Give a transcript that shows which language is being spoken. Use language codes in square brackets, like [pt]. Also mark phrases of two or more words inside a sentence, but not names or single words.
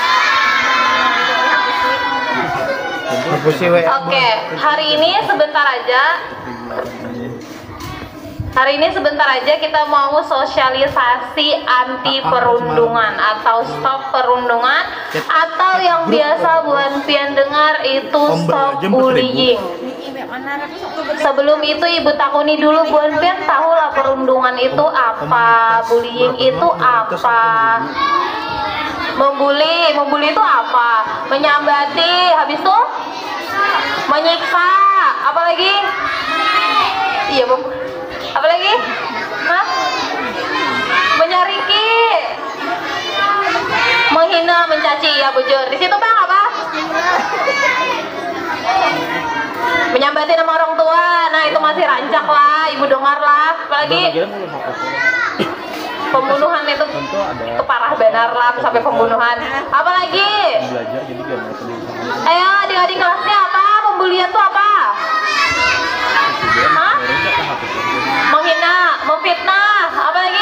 [id] Oke, hari ini sebentar aja kita mau sosialisasi anti perundungan atau stop perundungan, atau yang biasa Bu Pian dengar itu [en] stop bullying. [id] Sebelum itu Ibu takuni dulu, Bu Pian tahu lah perundungan itu apa, bullying itu apa? Membuli itu apa? Menyambati, habis itu menyiksa, apalagi? Iya Bu. Apalagi? Hah? Menyariki, menghina, mencaci, ya bujur. Di situ Bang apa? Menyambati nama orang tua. Nah itu masih rancak lah, Ibu dengar lah. Apalagi? Pembunuhan itu parah benar lah, sampai pembunuhan. Apalagi? Ayo adik-adik kelasnya apa? Pembulian itu apa? Hah? Menghina, memfitnah, apa lagi?